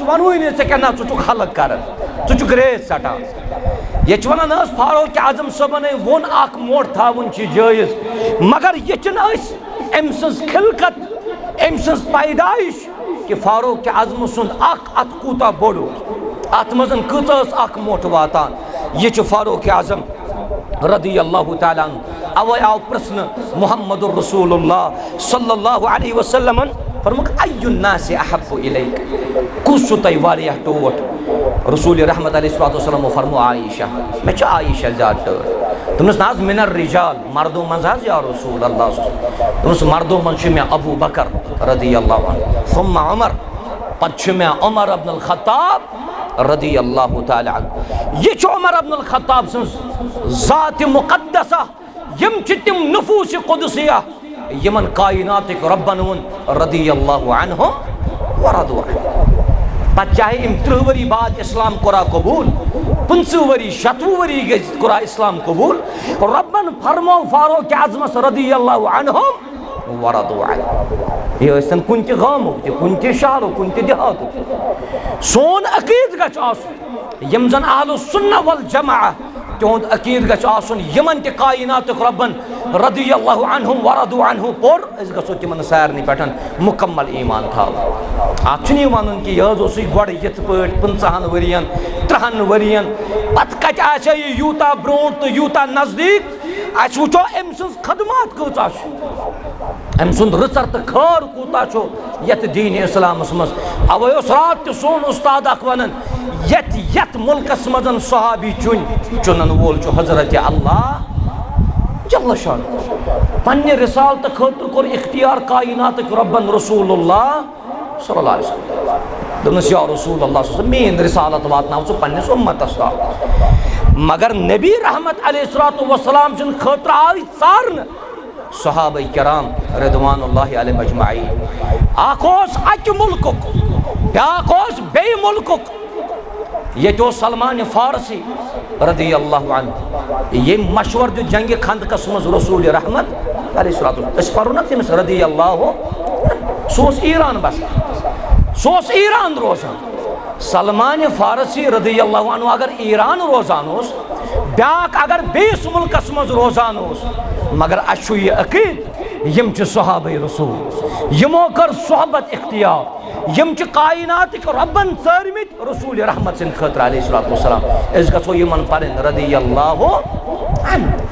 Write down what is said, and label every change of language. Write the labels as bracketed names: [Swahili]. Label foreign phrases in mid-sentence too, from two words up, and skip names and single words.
[Kashmiri] ونوٕے نہٕ ژےٚ کیٛاہ نہ ژٕ چھُکھ حلق کران ژٕ چھُکھ ریس ژٹان ییٚتہِ چھِ ونان حظ فاروق اعظم صٲبنٕے ووٚن اکھ موٚٹھ تھاوُن چھِ جٲیز مگر یہِ چھِنہٕ أسۍ أمۍ سٕنٛز خلقت أمۍ سٕنٛز پیدٲیش کہ فاروق اعظم سُنٛد اکھ اتھ کوٗتاہ بوٚڑ اوس اتھ منٛز کۭژاہ ٲس اکھ موٚٹھ واتان یہِ چھُ فاروق اعظم [Arabic] رضی اللہ تعالیٰ عنہ [Kashmiri] اوے آو پرژھنہٕ [Arabic] محمد رسول اللہ صلی اللہ علیہ وسلمن [Kashmiri] فرموکھ [Arabic] ای الناس احب الیک [Kashmiri] کُس چھُ تۄہہِ واریاہ ٹوٹھ رسول رحمت [Arabic] علیہ السلام [Kashmiri] فرمو عائشہ مےٚ چھِ عائشہ زیادٕ ٹٲٹھ دوٚپنس نہ حظ [Arabic] من الرجال [Kashmiri] مردو منٛز حظ [Arabic] یا رسول اللہ [Kashmiri] دوٚپنس مردو منٛز چھُ مےٚ ابوٗ بکر [Arabic] رضی اللہ عنہ ثم عمر [Kashmiri] پتہٕ چھُ مےٚ عمر ابن الخطاب [Arabic] رضی اللہ تعالیٰ عنہ [Kashmiri] یہ چھُ عمر ابن الخطاب سٕنٛز ذات مقدسہ یم چھِ تِم نفوٗس قدسیہ یمن کائناتٕکۍ رۄبن ووٚن [Arabic] رضی اللہ عنہم ورضوا عنہ [Kashmiri] پتہٕ چاہے أمۍ 30 ؤری بعد اسلام کوٚرا قبوٗل 15 ؤری 60 ؤری گٔژھِتھ کوٚر اسلام قبوٗل رۄبن فرمو فاروق اعظمس [Arabic] رضی اللہ عنہم ورضوا عنہ [Kashmiri] یہ ٲسۍتن کُنہِ تہِ گامُک تہِ کُنہِ تہِ شہرُک کُنہِ تہِ دِہاتُک سون عقیٖدٕ گژھِ آسُن یِم زن [Arabic] اہل السنہ والجماعہ [Kashmiri] تِہُنٛد عقیٖدٕ گژھِ آسُن یِمن تہِ کائناتُک رۄبن [Arabic] رضی اللہ عنہم ورضوا عنہ [Kashmiri] پوٚر أسۍ گژھو تِمن سارنٕے پٮ۪ٹھ مُکمل ایٖمان تھاوُن اتھ چھُنہٕ یہِ وَنُن کہِ یہِ حظ اوسُے گۄڈٕ یِتھ پٲٹھۍ 50 ؤرین 30 ؤرین پتہٕ کتہِ آسہِ یہِ یوٗتاہ برونٛٹھ تہٕ یوٗتاہ نزدیٖک اَسہِ وٕچھو أمۍ سٕنٛز خدمات کۭژاہ چھِ أمۍ سُنٛد رٕژر تہٕ خٲر کوٗتاہ چھُ یتھ دیٖنہِ اِسلامس منٛز اوے اوس راتھ تہِ سون اُستاد اکھ ونان یتھ مُلکس منٛز صحابی چُنن وول چھُ حضرت اللہ [Arabic] جل شان [Kashmiri] پننہِ رسالتہٕ خٲطرٕ کوٚر اختیار کائناتٕکۍ رۄبن [Arabic] رسول اللہ صلی اللہ علیہ وسلم [Kashmiri] دوٚپنس [Arabic] یا رسول اللہ صلی اللہ علیہ وسلم [Kashmiri] میٲنۍ رسالت واتناو ژٕ پننِس اُمتس تام مگر نبی رحمت [Arabic] علیہ الصلوۃ والسلام [Kashmiri] سٕنٛدِ خٲطرٕ آیہِ ژارنہٕ صحابہ کرام [Arabic] رضوان اللہ علیہم اجمعین [Kashmiri] اکھ اوس اکہِ مُلکُک بیٛاکھ اوس بیٚیہِ مُلکُک ییٚتہِ اوس سلمان فارسی [Arabic] رضی اللہ عنہ [Kashmiri] ییٚمۍ مشور دیُت جنگہِ خندقس منٛز رسول رحمت [Arabic] علیہ الصلوۃ والسلام [Kashmiri] أسۍ پرو نا تٔمِس رضی اللہ سُہ اوس ایران بسان سُہ اوس ایران روزان سلمان فارسی [Arabic] رضی اللہ عنہ [Kashmiri] اگر ایران روزان اوس بیٛاکھ اگر بیٚیِس مُلکس منٛز روزان اوس مگر اَسہِ چھُ یہِ عقیٖد یِم چھِ صحابہ رسول یِمو کٔر صحبت اختیار یِم چھِ کائناتٕکۍ رۄبن ژٲرمٕتۍ رسول رحمت سٕنٛدِ خٲطرٕ [Arabic] علیہ الصلوۃ والسلام [Kashmiri] أسۍ گژھو یِمن پرٕنۍ [Arabic] رضی اللہ عنہ